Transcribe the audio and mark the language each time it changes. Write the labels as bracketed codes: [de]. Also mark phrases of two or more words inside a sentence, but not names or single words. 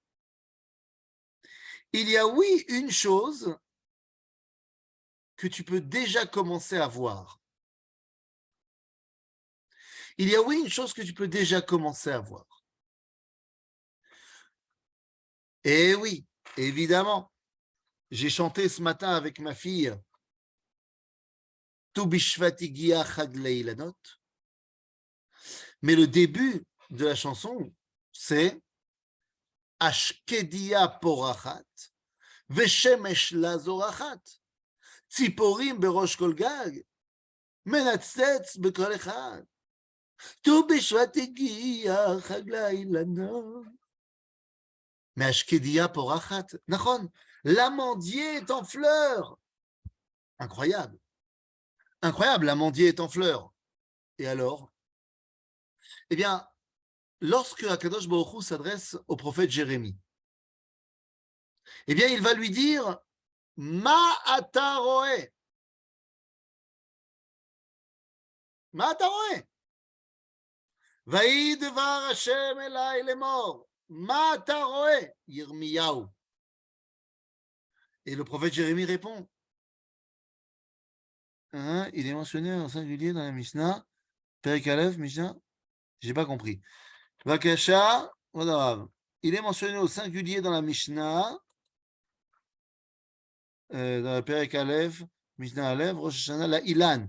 [fr] Il y a oui une chose que tu peux déjà commencer à voir. Il y a oui une chose que tu peux déjà commencer à voir. Et oui, évidemment, j'ai chanté ce matin avec ma fille [he] ט"ו בשבט הגיע חג לאילנות. [fr] Mais le début de la chanson, c'est [he] השקדיה פורחת, ושמש לה זורחת, ציפורים בראש כל גג, מנצץ בכל אחד. ט"ו בשבט הגיע חג לאילנות. מהשקדיה פורחת, נכון, [fr] l'amandier est en fleurs. Incroyable. Incroyable, l'amandier est en fleurs. Et alors? Eh bien, lorsque [he] הקדוש ברוך הוא [fr] s'adresse au prophète Jérémie, eh bien, il va lui dire [he] מה אתה רואה. מה אתה רואה. ויהי דבר השם אלי לאמר. מה אתה רואה. ירמיהו. [fr] Et le prophète Jérémie répond hein, il est mentionné en singulier dans la Mishnah. [he] פרק אלף, משנה. [fr] J'ai pas compris. Vakasha, voilà. Il est mentionné au singulier dans la Mishnah, dans la [he] פרק אלף, משנה אלף, ראש השנה, [fr] la Ilan.